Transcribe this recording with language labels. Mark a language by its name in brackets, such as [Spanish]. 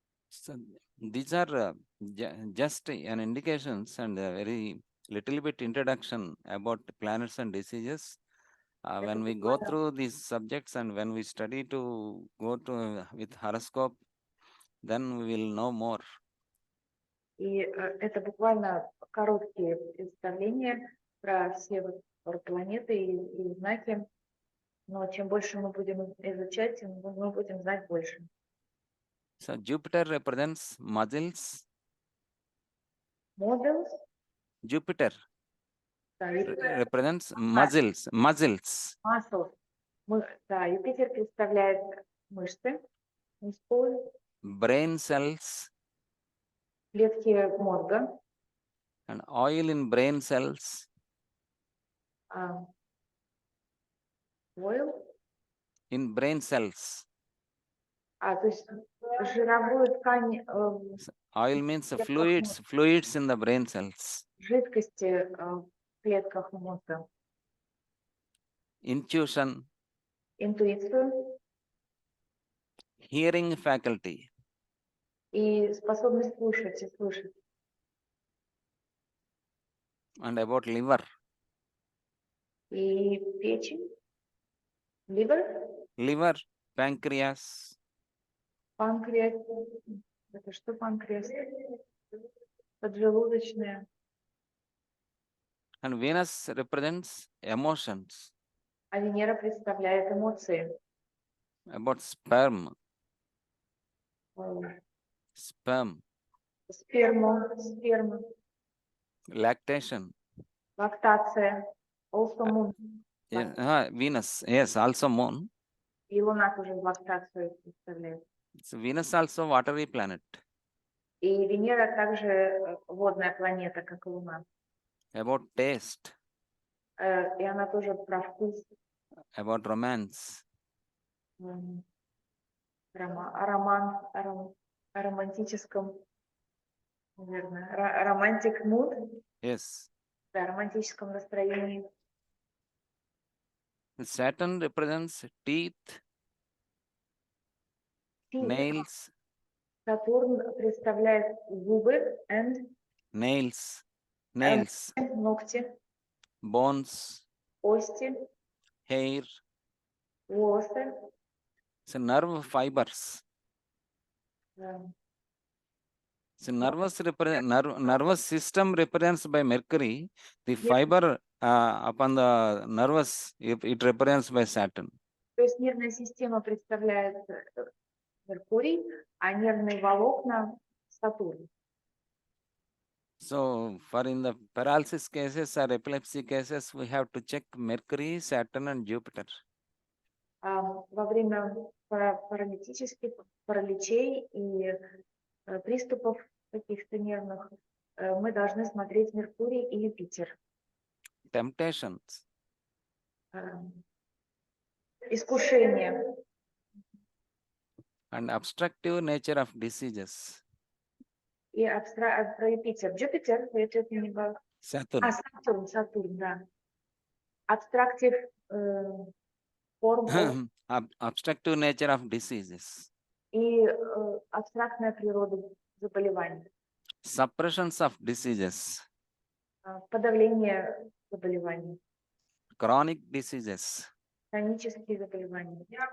[English] So these are just an indications and a very little bit introduction about planets and diseases. When we go through these subjects and when we study to go to with horoscope, then we will know more. [Russian] И это буквально короткие представления про все про планеты и знаки. Но чем больше мы будем изучать, тем мы будем знать больше. [English] So Jupiter represents muscles. Models. Jupiter [Russian] Да, [English] represents muscles. Muscles. [Russian] Да, Юпитер представляет мышцы, мускулы, [English] Brain cells. [Russian] клетки мозга. [English] And oil in brain cells. Oil. In brain cells. [Russian] То есть жировую ткань. [English] Oil means fluids in the brain cells. [Russian] Жидкости в клетках мозга. [English] Intuition. [Russian] Интуицию. [English] Hearing faculty. [Russian] И способность слушать и слышать. [English] And about liver. [Russian] И печень. [English] Liver. Liver, pancreas. [Russian] Панкреас. Это что панкреас? Поджелудочная. [English] And Venus represents emotions, [Russian] А Венера представляет эмоции. [English] about sperm, Э, sperm, [Russian] Сперма, [English] lactation. [Russian] лактация. [English] Also Uh, moon. Venus, yes, also moon. [Russian] И Луна тоже лактацию представляет. [English] So Venus also watery planet, [Russian] И Венера также водная планета, как и Луна. [English] about taste, [Russian] И она тоже про вкус, [English] about romance. [Russian] м, о романтическом, наверное, романтик муд, [English] Yes. [Russian] да, романтическом настроении. [English] Saturn represents teeth, nails, [Russian] Сатурн представляет зубы [English] and nails, nails, [Russian] ногти, [English] bones, [Russian] кости, [English] hair. [Russian] волосы. [English] So nerve fibers. э, So nervous system represents by Mercury. The fiber upon the nervous, it represents by Saturn. [Russian] То есть нервная система представляет Меркурий, а нервные волокна Сатурн. [English] So for in the paralysis cases or epilepsy cases, we have to check Mercury, Saturn and Jupiter. [Russian] Во время паралитических параличей и приступов каких-то нервных мы должны смотреть Меркурий и Юпитер. [English] Temptations. [Russian] Искушение. [English] And obstructive nature of diseases. [Russian] И про Юпитер. Джупитер, я что-то не было. [English] Saturn. [Russian] Сатурн, да. Обстрактив форм [English] Obstructive nature of diseases. [Russian] и абстрактная природа заболеваний. [English] Suppressions of diseases. [Russian] Подавление заболеваний. [English] Chronic diseases. [Russian] Хронические заболевания.